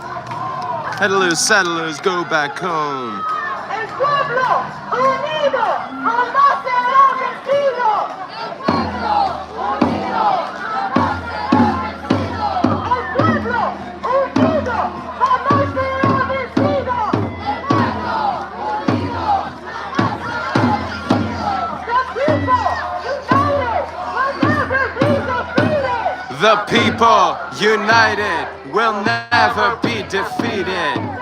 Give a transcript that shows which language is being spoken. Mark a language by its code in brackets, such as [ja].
[en] Headaloo, saddaloo, go back home. [es] El pueblo unido jamás será vencido. El pueblo unido jamás será vencido. El pueblo unido jamás será vencido. El pueblo unido jamás será vencido. [en] The people united will never be defeated.